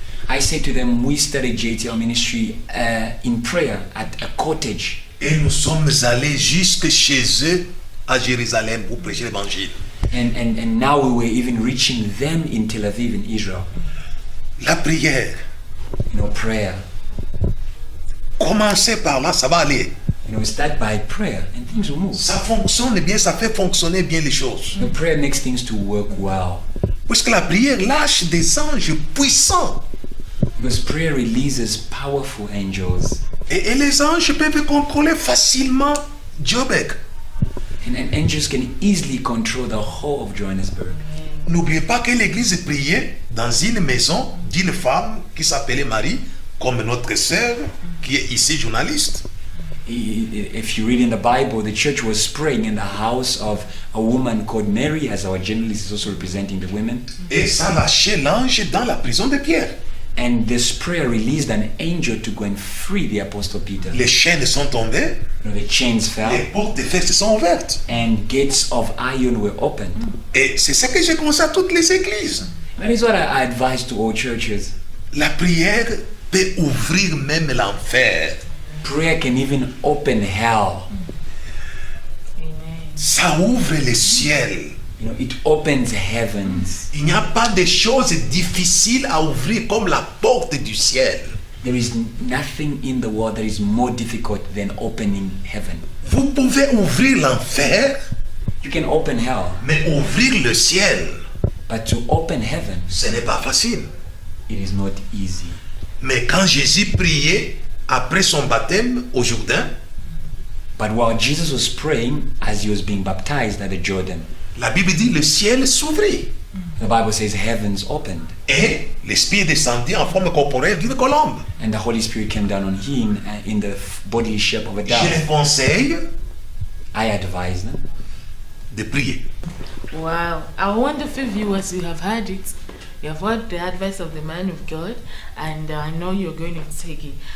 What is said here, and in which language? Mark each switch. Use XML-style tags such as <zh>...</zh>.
<en>I said to them, we started JTL ministry in prayer at a cottage.</en> <fr>Et nous sommes allés jusque chez eux à Jérusalem pour prêcher l'évangile.</fr> <en>And now we were even reaching them in Tel Aviv in Israel.</en> <fr>La prière,</fr> <en>Prayer.</en> <fr>commencez par là, ça va aller.</fr> <en>Start by prayer and things will move.</en> <fr>Ça fonctionne bien, ça fait fonctionner bien les choses.</fr> <en>Prayer makes things to work well.</en> <fr>Puisque la prière lâche des anges puissants.</fr> <en>Because prayer releases powerful angels.</en> <fr>Et les anges peuvent contrôler facilement Joburg.</fr> <en>And angels can easily control the whole of Johannesburg.</en> <fr>N'oubliez pas que l'église priait dans une maison d'une femme qui s'appelait Marie, comme notre sœur qui est ici journaliste.</fr> <en>If you read in the Bible, the church was praying in the house of a woman called Mary, as our journalist is also representing the women.</en> <fr>Et ça lâchait l'ange dans la prison de Pierre.</fr> <en>And this prayer released an angel to go and free the Apostle Peter.</en> <fr>Les chaînes sont tombées,</fr> <en>The chains fell</en> <fr>les portes de fer se sont ouvertes.</fr> <en>and gates of iron were opened.</en> <fr>Et c'est ça que j'ai conseillé à toutes les églises.</fr> <en>That is what I advise to all churches.</en> <fr>La prière peut ouvrir même l'enfer.</fr> <en>Prayer can even open hell. Amen.</en> <fr>Ça ouvre le ciel.</fr> <en>You know, it opens heavens.</en> <fr>Il n'y a pas de choses difficiles à ouvrir comme la porte du ciel.</fr> <en>There is nothing in the world that is more difficult than opening heaven.</en> <fr>Vous pouvez ouvrir l'enfer,</fr> <en>You can open hell,</en> <fr>mais ouvrir le ciel,</fr> <en>but to open heaven,</en> <fr>ce n'est pas facile.</fr> <en>it is not easy.</en> <fr>Mais quand Jésus priait après son baptême au Jourdain,</fr> <en>But while Jesus was praying as he was being baptized at the Jordan,</en> <fr>la Bible dit le ciel s'ouvrit</fr> <en>the Bible says heavens opened</en> <fr>et l'Esprit descendit en forme corporelle d'une colombe.</fr> <en>and the Holy Spirit came down on him in the bodily shape of a</en> <fr>Je les</fr> <en>dove.</en> <fr>conseille</fr> <en>I advise them.</en> <fr>de prier.</fr> <en>Wow. Our wonderful viewers, you have heard it. You have heard the advice of the man of God, and I know you're going to take it.</en>